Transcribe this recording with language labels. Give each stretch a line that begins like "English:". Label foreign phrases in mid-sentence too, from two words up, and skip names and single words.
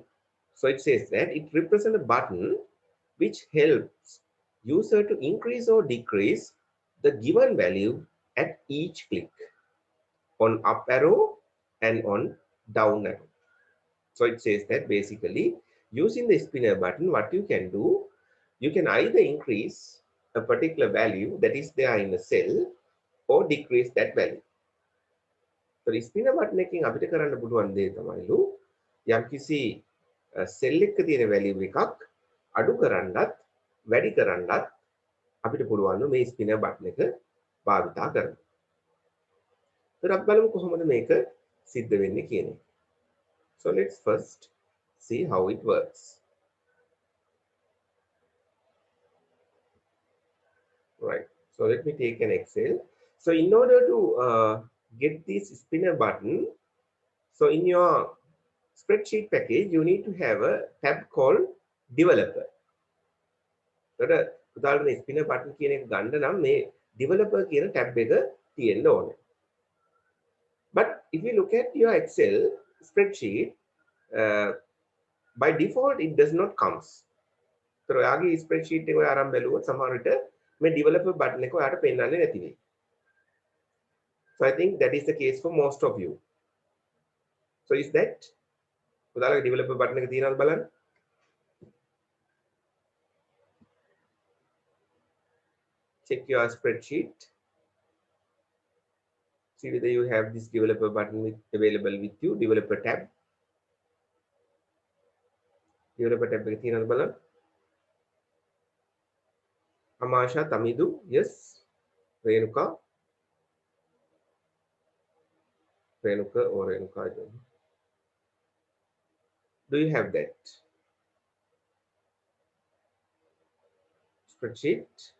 English: So it says that it represents a button which helps user to increase or decrease the given value at each click on up arrow and on down arrow. So it says that basically using the spinner button, what you can do, you can either increase a particular value that is there in the cell or decrease that value. So the spinner button
Sinhala: එකකින් අපිට කරන්න පුළුවන් දේ තමයිලු යම්කිසි cell එකක තියෙන value එකක් අඩු කරන්නත් වැඩි කරන්නත් අපිට පුළුවන් මේ
English: spinner button
Sinhala: එක භාවිතා කරන්න. ඒත් අපි බලමු කොහොමද මේක සිද්ධ වෙන්නේ කියන එක.
English: So let's first see how it works. Right. So let me take an Excel. So in order to get this spinner button, so in your spreadsheet package, you need to have a tab called developer. So the spinner button
Sinhala: කියන එක ගන්න නම් මේ developer කියන tab එක තියෙන්න ඕනේ.
English: But if you look at your Excel spreadsheet, by default it does not comes.
Sinhala: So ඔයාගේ spreadsheet එක ඔයා අරන් බැලුවොත් සමහර විට මේ
English: developer button
Sinhala: එක ඔයාට පෙන්වන්නේ නැති වෙයි.
English: So I think that is the case for most of you. So is that
Sinhala: ඔයාලගේ
English: developer button
Sinhala: එක තියෙනවද බලන්න.
English: Check your spreadsheet. See whether you have this developer button available with you. Developer tab. Developer tab
Sinhala: එක තියෙනවද බලන්න.
English: Amasha, Tamidu, yes. Renuka or Renuka, I don't know. Do you have that spreadsheet?